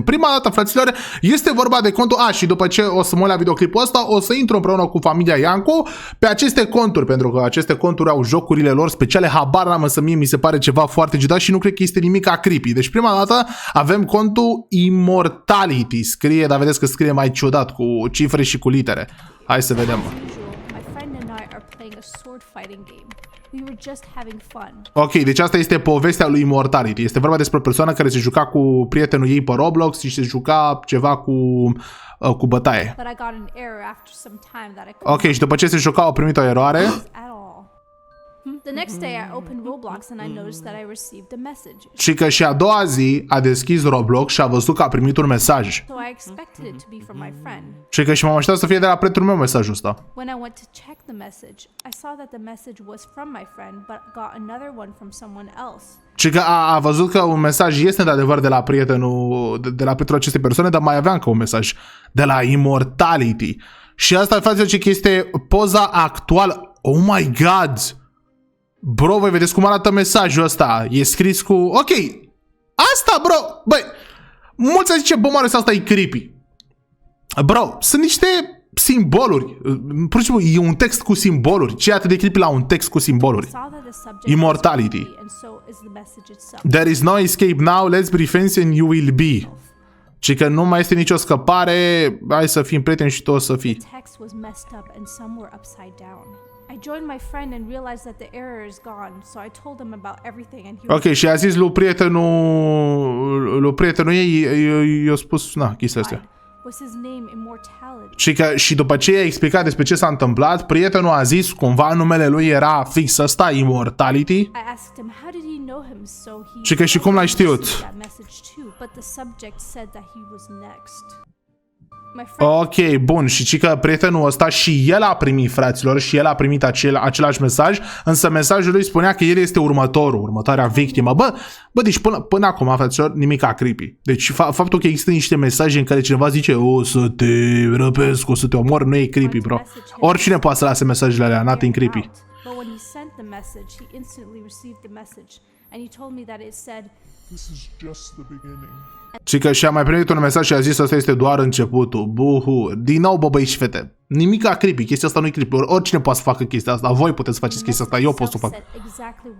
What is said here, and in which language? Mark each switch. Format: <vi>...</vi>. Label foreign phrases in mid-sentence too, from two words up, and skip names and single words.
<ro>Prima dată, fraților, este vorba de contul... și după ce o să mă uit la videoclipul ăsta, o să intru împreună cu familia Iancu pe aceste conturi, pentru că aceste conturi au jocurile lor speciale, habar n-am, însă mie mi se pare ceva foarte ciudat și nu cred că este nimic creepy. Deci, prima dată, avem contul Immortality. Scrie, dar vedeți că scrie mai ciudat, cu cifre și cu litere. Hai să vedem.</ro> <en>We were just having fun.</en> <ro>Ok, deci asta este povestea lui Immortality. Este vorba despre o persoană care se juca cu prietenul ei pe Roblox și se juca ceva cu bătaie. Ok, și după ce se juca au primit o eroare.</ro> <en>The next day I opened Roblox and I noticed that I received a message.</en> <ro>Și că și a doua zi a deschis Roblox și a văzut că a primit un mesaj.</ro> <en>So I expected it to be from my friend.</en> <ro>Și că și m-am așteptat să fie de la prietenul meu mesajul ăsta.</ro> <en>When I went to check the message, I saw that the message was from my friend, but got another one from someone else.</en> <ro>Și că a văzut că un mesaj este de adevăr de la prietenul acestei persoane, dar mai avea încă un mesaj de la Immortality. Și asta, frate, ce este poza actuală.</ro> <en>Oh my god!</en> <ro>Bro, voi vedeți cum arată mesajul ăsta? E scris cu... Ok, asta, bro, băi, mulți zice, bă, Marius, asta e creepy. Bro, sunt niște simboluri. Pur și simplu, e un text cu simboluri. Ce e atât de creepy la un text cu simboluri? Immortality.</ro> <en>There is no escape now, let's be friends and you will be.</en> <ro>Și că nu mai este nicio scăpare, hai să fim prieteni și tu o să fii.</ro> <en>I joined my friend and realized that the error is gone, so I told him about everything and he</en> <ro>Ok, și a zis lui prietenul ei, i-a spus, chestia astea.</ro> <en>Was his name Immortality.</en> <ro>Și că și după ce i-a explicat despre ce s-a întâmplat, prietenul a zis cumva numele lui era fix ăsta, Immortality.</ro> <en>I asked him how did he know him, so he</en> <ro>Și că și cum l-ai știut?</ro> <en>that message too, but the subject said that he was next.</en> <ro>Ok, bun, și că prietenul ăsta și el a primit, fraților, și el a primit același mesaj, însă mesajul lui spunea că el este următoarea victimă. Bă, deci până acum, fraților, nimic creepy. Deci faptul că există niște mesaje în care cineva zice o să te răpesc, o să te omor, nu e creepy, bro. Oricine poate să lase mesajele alea,</ro> <en>nothing creepy. But when he sent the message, he instantly received the message and he told me that it said This is just the beginning.</en> <ro>Și că și-a mai primit un mesaj și a zis asta este doar începutul. Buhu. Din nou, bă, băi și fete. Nimica creepy. Chestia asta nu e creepy. Oricine poate să facă chestia asta. Voi puteți să faceți chestia asta.</ro>